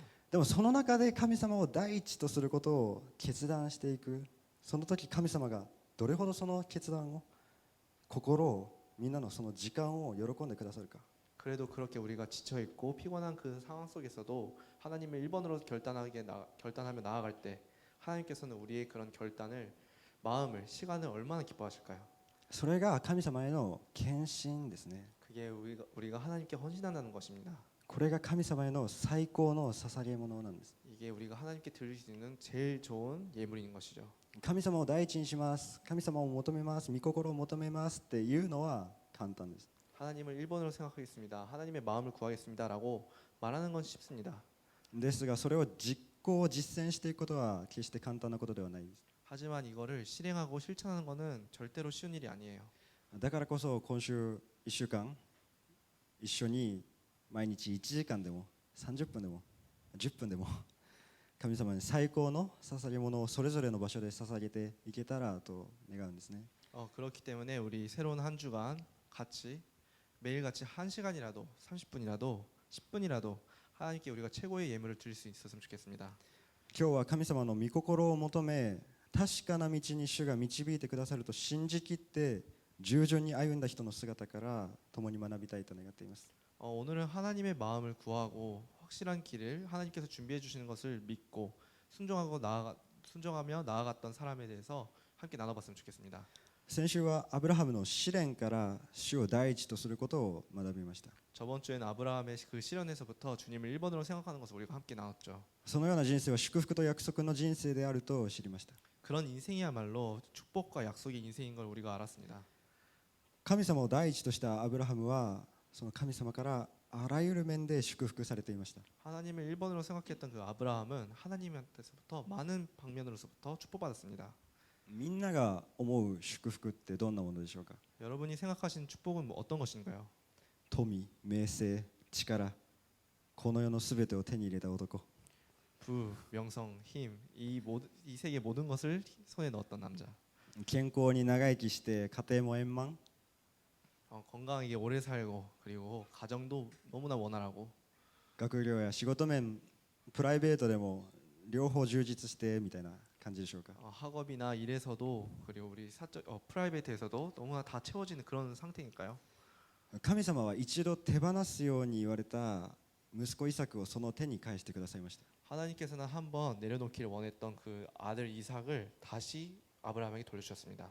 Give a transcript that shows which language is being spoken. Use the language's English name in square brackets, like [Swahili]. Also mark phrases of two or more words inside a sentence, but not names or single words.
[Japanese] でもその中で神様を第一とすることを決断していく、その時神様がどれほどその決断を、心を、みんなのその時間を喜んでくださるか。 [Korean] 그래도 그렇게 우리가 지쳐 있고 피곤한 그 상황 속에서도 하나님을 1번으로 결단하며 나아갈 때 하나님께서는 우리의 그런 결단을 마음을 시간을 얼마나 기뻐하실까요? [Japanese] それが神様への献身ですね。 [Korean] 그게 우리가 하나님께 헌신한다는 것입니다. [Japanese] これが神様への最高の捧げ物なんです。 [Korean] 이게 우리가 하나님께 드릴 수 있는 제일 좋은 예물인 것이죠. [Japanese] 神様を第一にします、神様を求めます、御心を求めますっていうのは簡単です。 [Korean] 하나님을 1번으로 생각하겠습니다. 하나님의 마음을 구하겠습니다라고 말하는 건 쉽습니다. [Japanese] ですがそれを実行実践していくことは決して簡単なことではないです。 [Korean] 하지만 이거를 실행하고 실천하는 것은 절대로 쉬운 일이 아니에요. [Japanese] だからこそ今週1週間一緒に毎日1時間でも30分でも10分でも神様に最高の捧げ物をそれぞれの場所で捧げていけたらと願うんですね。 [Korean] 그렇기 때문에 우리 새로운 한 주간 같이 매일같이 1시간이라도 30분이라도 10분이라도 하나님께 우리가 최고의 예물을 드릴 수 있었으면 좋겠습니다. [Japanese] 今日は神様の御心を求め確かな道に主が導いてくださると信じきって従順に歩んだ人の姿から共に学びたいと願っています。 [Korean] 오늘은 하나님의 마음을 구하고 확실한 길을 하나님께서 준비해 주시는 것을 믿고 순종하며 나아갔던 사람에 대해서 함께 나눠봤으면 좋겠습니다. [Japanese] 先週はアブラハムの試練から主を第一とすることを学びました。 [Korean] 저번 주에는 아브라함의 그 시련에서부터 주님을 1번으로 생각하는 것을 우리가 함께 나눴죠. [Japanese] そのような人生は祝福と約束の人生であると知りました。 [Korean] 그런 인생이야말로 축복과 약속의 인생인 걸 우리가 알았습니다. [Japanese] 神様を第一としたアブラハムはその神様からあらゆる面で祝福されていました。 [Korean] 하나님을 1번으로 생각했던 그 아브라함은 하나님한테서부터 많은 방면으로서부터 축복받았습니다. [Japanese] みんなが思う祝福ってどんなものでしょうか。 [Korean] 여러분이 생각하신 축복은 어떤 것인가요? [Japanese] 富、名声、力、この世のすべてを手に入れた男。 [Korean] 부, 명성, 힘, 이 세계 모든 것을 손에 넣었던 남자. [Japanese] 健康に長生きして家庭も円満。 [Korean] 건강하게 오래 살고 그리고 가정도 너무나 원활하고 [Japanese] 学業や仕事面、プライベートでも両方充実してみたいな感じでしょうか。 [Korean] 학업이나 일에서도 그리고 우리 프라이베이트에서도 너무나 다 채워지는 그런 상태니까요. [Japanese] 神様は一度手放すように言われた息子イサクをその手に返してくださいました。 [Korean] 하나님께서는 한번 내려놓기를 원했던 그 아들 이삭을 다시 아브라함에게 돌려주셨습니다.